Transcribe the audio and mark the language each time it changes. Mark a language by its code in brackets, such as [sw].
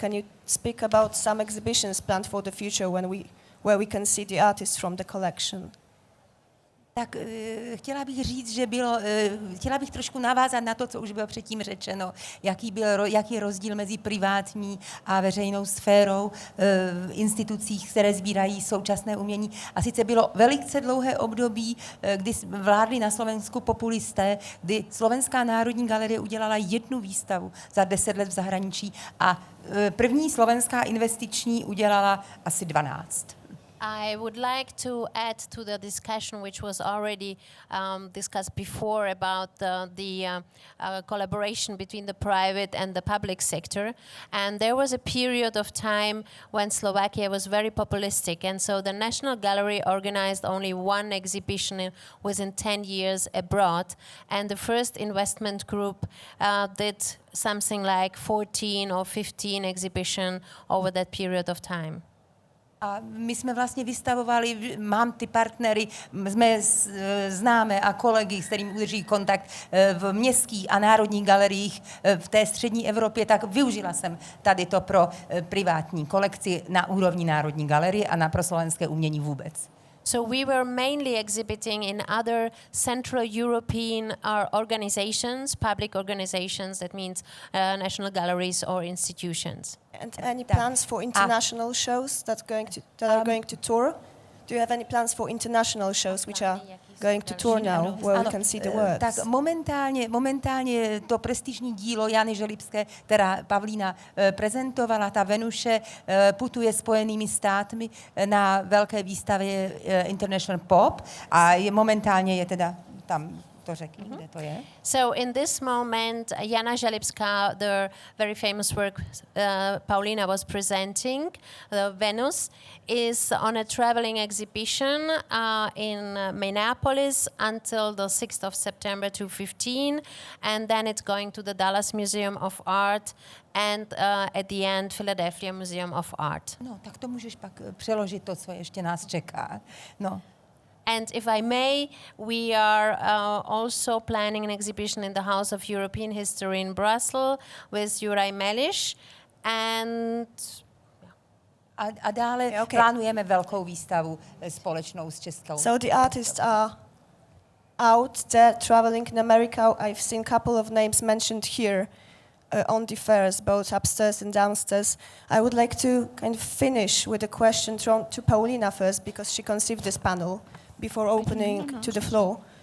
[en] Can you speak about some exhibitions planned for the future where we can see the artists from the collection? [cs] Tak chtěla bych říct, že chtěla bych trošku navázat na to, co už bylo předtím řečeno, jaký je rozdíl mezi privátní a veřejnou sférou v institucích, které sbírají současné umění. A sice bylo velice dlouhé období, kdy vládli na Slovensku populisté, kdy Slovenská národní galerie udělala jednu výstavu za 10 let v zahraničí a první slovenská investiční udělala asi 12. [en] I would like to add to the discussion which was already discussed before about the collaboration between the private and the public sector. And there was a period of time when Slovakia was very populistic. And so the National Gallery organized only one exhibition within 10 years abroad. And the first investment group did something like 14 or 15 exhibitions over that period of time. [cs] A my jsme vlastně vystavovali, mám ty partnery, jsme známé a kolegy, s kterými udrží kontakt v městských a národních galeriích v té střední Evropě, tak využila jsem tady to pro privátní kolekci na úrovni Národní galerie a na pro slovenské umění vůbec. [en] So we were mainly exhibiting in other Central European organizations, public organizations, that means national galleries or institutions. And any plans for international shows that are going to tour? Do you have any plans for international shows which are going to tour now, where we can see the works? [cs] Tak momentálně to prestižní dílo Jany Želibské, která Paulina prezentovala, ta Venuše, putuje Spojenými státy na velké výstavě International Pop a momentálně je teda tam. Kde to je? [en] So in this moment, Jana Želibská, the very famous work Paulina was presenting, the Venus, is on a traveling exhibition in Minneapolis until the 6th of September 2015, and then it's going to the Dallas Museum of Art and at the end Philadelphia Museum of Art. [cs] No, tak to můžeš pak přeložit to, co ještě nás čeká. No. [en] And if I may, we are also planning an exhibition in the House of European History in Brussels with Juraj Meliš. And [cs] a dále plánujeme velkou výstavu společnou s Českou. [en] So the artists are out there traveling in America. I've seen a couple of names mentioned here on the fairs, both upstairs and downstairs. I would like to kind of finish with a question to Paulina first, because she conceived this panel before opening to the floor.